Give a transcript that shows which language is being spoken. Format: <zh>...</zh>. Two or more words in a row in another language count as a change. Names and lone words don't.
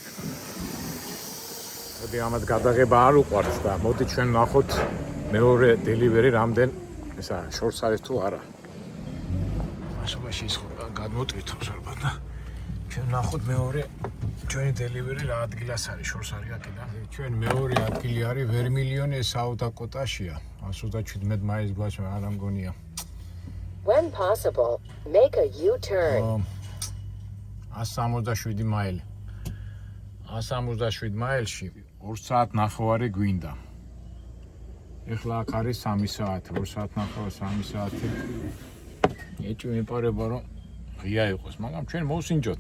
<ka>მოდი ამათ გადაღება არ უყვართ და მოდი ჩვენ ნახოთ მეორე დელივერი რამდენ ესა შორს არის თუ არა. მასობაში ის გადმოტვირთავს ალბათ და ჩვენ ნახოთ მეორე ჩვენი დელივერი რა ადგილას არის, შორს არის აქედან. ჩვენ მეორე ადგილი არის ვერმილიონი საუდაკოტაშია. 117 მაილის გვაჩვენა არ ამგონია.</ka> <en>When possible, make a U-turn.</en> <ka>167 მაილი. 167 მაილში 2 საათ ნახევარი გვინდა. ეხლა აქ არის 3 საათი, 2 საათ ნახევარი 3 საათი. ეჭვი მეპარება რომ ღია იყოს, მაგრამ ჩვენ მოვსინჯოთ.</ka>